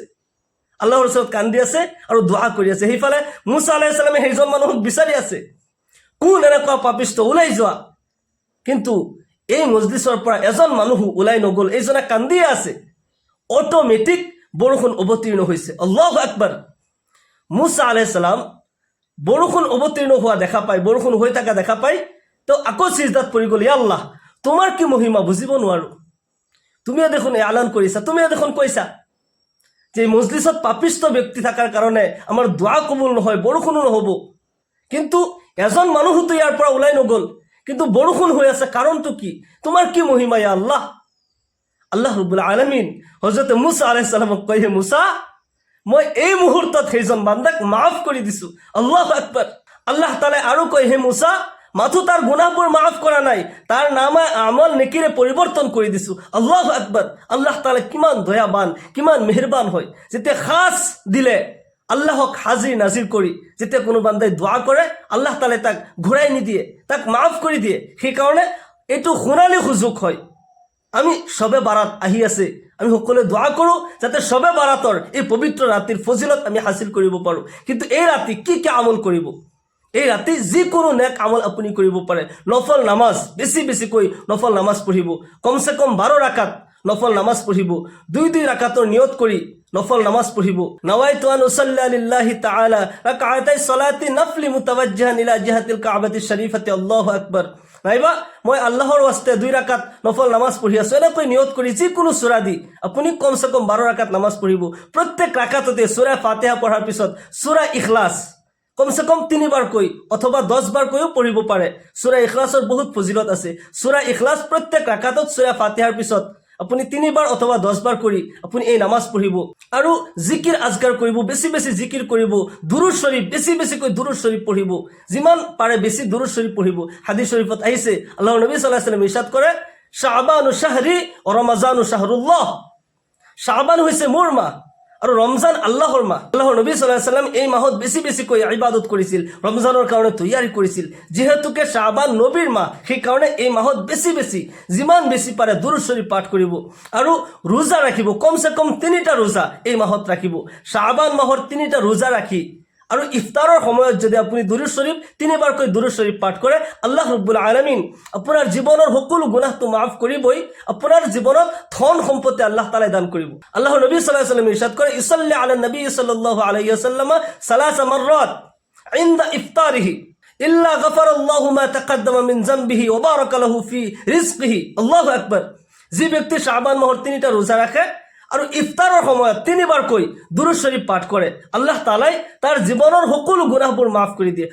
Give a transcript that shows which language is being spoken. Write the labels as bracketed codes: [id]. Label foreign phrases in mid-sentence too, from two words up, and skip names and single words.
[as] আল্লাহৰ ওচৰত কান্দি আছে আৰু দোৱা কৰি আছে। সেইফালে মুছা [ar] عليه السلام [as] সেইজন মানুহক বিচাৰি আছে, কোন এনেকুৱা পাপিষ্ট, ওলাই যোৱা। কিন্তু এই মজলিছৰ পৰা এজন মানুহ ওলাই নগ'ল, এইজনে কান্দিয়ে আছে। অটোমেটিক বৰষুণ অৱতীৰ্ণ হৈছে। [ar] الله أكبر. [as] মুছা [ar] عليه السلام [as] বৰষুণ অৱতীৰ্ণ হোৱা দেখা পায়, বৰষুণ হৈ থকা দেখা পায়, তেওঁ আকৌ সিজদাত পৰি গ'ল। [ar] يا الله, [as] তোমাৰ কি মহিমা বুজিব নোৱাৰো। তুমিয়ে দেখোন এলান কৰিছা, তুমিয়ে দেখোন কৈছা যে মজলিছত পাপিষ্ট ব্যক্তি থকাৰ কাৰণে আমাৰ দোৱা কবুল নহয়, বৰষুণো নহ'ব। কিন্তু এজন মানুহতো ইয়াৰ পৰা ওলাই নগ'ল, কিন্তু বৰষুণ হৈ আছে, কাৰণটো কি? তোমাৰ কি মহিমা [ar] يا الله? [as] আল্লাহ ৰাব্বুল আলামিন হযরত মুসা [ar] عليه السلام [as] কয়, হে মুসা, মই এই মুহূৰ্তত সেইজন বান্দাক মাফ কৰি দিছো। [ar] الله أكبر. [as] আল্লাহ তাআলা আৰু কয়, হে মুসা, মাথো তাৰ গুনাহবোৰ মাফ কৰা নাই, তাৰ নামা আমল নেকিৰে পৰিৱৰ্তন কৰি দিছো। [ar] الله أكبر. [as] আল্লাহ তাআলা কিমান দয়াবান, কিমান মেহেৰবান হয়। যেতিয়া খাস দিলে আল্লাহক হাজিৰ নাজিৰ কৰি যেতিয়া কোনো বান্দাই দোৱা কৰে, আল্লাহ তাআলা তাক ঘূৰাই নিদিয়ে, তাক মাফ কৰি দিয়ে। সেইকাৰণে এইটো সোণালী সুযোগ হয়। আমি শবে বারাত আহি আছে, আমি সকলে দোয়া করো যাতে শবে বারাতর এই পবিত্র রাতির ফজিলত আমি হাসিল কৰিব পাৰো। কিন্তু এই রাতি কি কি আমল কৰিব? এই রাতি যিকোনো নেক আমল আপুনি কৰিব পাৰে। নফল নামাজ, বেছি বেছিকৈ নফল নামাজ পঢ়িব, কমসে কম 12 রাকাত নফল নামাজ পঢ়িব। 2 রাকাতৰ নিয়ত কৰি নফল নামাজ পঢ়িব। [ar] نويت أن أصلي لله تعالى ركعتي صلاة النفل متوجها إلى جهة الكعبة الشريفة الله أكبر. [as] নাইবা মই আল্লাহৰ ওয়াস্তে 2 রাকাত নফল নামাজ পঢ়ি আছো, এনেকৈ নিয়ত কৰি যিকোনো সূৰা দি আপুনি কমসে কম 12 রাকাত নামাজ পঢ়িব। প্ৰত্যেক ৰাকাততে সূৰা ফাতিহা পঢ়াৰ পিছত সূৰা ইখলাস কমসে কম 3 বাৰকৈ অথবা 10 বাৰকৈও পঢ়িব পাৰে। সূৰা ইখলাসৰ বহুত ফজিলত আছে। সূৰা ইখলাস প্ৰত্যেক ৰাকাতত সূৰা ফাতিহাৰ পিছত আপুনি 3 বাৰ অথবা 10 বাৰ কৰি আপুনি এই নামাজ পঢ়িব। আৰু জিকিৰ আজগাৰ কৰিব, বেছি বেছি জিকিৰ কৰিব। দুৰুদ শৰীফ, বেছি বেছিকৈ দুৰুদ শৰীফ পঢ়িব, যিমান পাৰে বেছি দুৰুদ শৰীফ পঢ়িব। হাদিস শৰীফত আহিছে, আল্লাহৰ নবী [ar] صلى الله عليه وسلم [as] ইরশাদ কৰে, [ar] شعبان شهري و رمضان شهر الله. [as] শাবান হৈছে মোৰ মাহ আৰু ৰমজান আল্লাহৰ মাহ। আল্লাহৰ নবী [ar] صلى الله عليه وسلم [as] এই মাহত বেছি বেছিকৈ ইবাদত কৰিছিল, ৰমজানৰ কাৰণে তৈয়াৰী কৰিছিল। যেহেতুকে শাবান নবীৰ মাহ, সেই কাৰণে এই মাহত বেছি বেছি যিমান বেছি পাৰে দুৰুদ শৰীফ পাঠ কৰিব আৰু ৰোজা ৰাখিব। কমসে কম 3টা ৰোজা এই মাহত ৰাখিব। শাবান মাহৰ 3টা ৰোজা ৰাখি আৰু ইফতাৰৰ সময়ত যদি আপুনি দুৰুদ শৰীফ 3 বাৰকৈ দুৰুদ শৰীফ পাঠ কৰে, আল্লাহ ৰাব্বুল আলামিন আপোনাৰ জীৱনৰ সকলো গুনাহটো মাফ কৰিবই, আপোনাৰ জীৱনত ধন সম্পত্তি আল্লাহ তাআলা দান কৰিব। আল্লাহৰ নবী [ar] صلى الله عليه وسلم [as] ইরশাদ কৰে, [ar] يصلي على النبي صلى الله عليه وسلم 3 مرات عند إفطاره إلا غفر الله ما تقدم من ذنبه و بارك له في رزقه الله أكبر. [as] যে ব্যক্তি শাবান মাহৰ 3টা ৰোজা ৰাখে আৰু ইফতাৰৰ সময়ত 3 বাৰকৈ দুৰুদ শৰীফ পাঠ কৰে, আল্লাহ তাআলাই তাৰ জীৱনৰ সকলো গুনাহবোৰ মাফ কৰি দিয়ে।